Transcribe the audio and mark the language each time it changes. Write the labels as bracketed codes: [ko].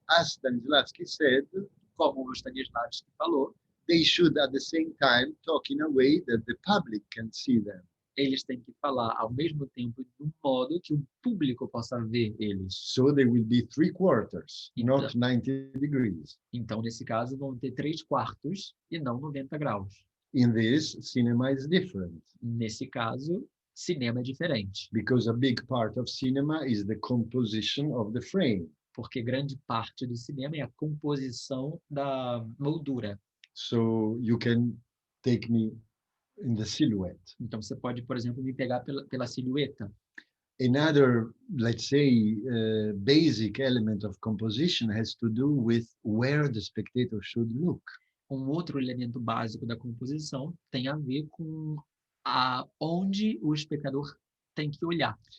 [en] as Stanislavski said, [pt] como o Stanislavski falou, [en] they should at the same time talk in a way that the public can see them. [pt] eles têm que falar ao mesmo tempo de um modo que o público possa ver eles. [en] So they will be 3/4, not 90 degrees. [pt] Então, nesse caso, vão ter 3/4 e não 90 graus. [en] In this, cinema is different [pt] Nesse caso, cinema é diferente, [en] because a big part of cinema is the composition of the frame. [pt] porque grande parte do cinema é a composição da moldura. [en] So you can take me in the silhouette. [pt] Então, você pode, por exemplo, me pegar pela silhueta. [en] Another, let's say, basic element of composition has to do with where the spectator should look. [pt] Um outro elemento básico da composição tem a ver com onde o espectador tem que olhar.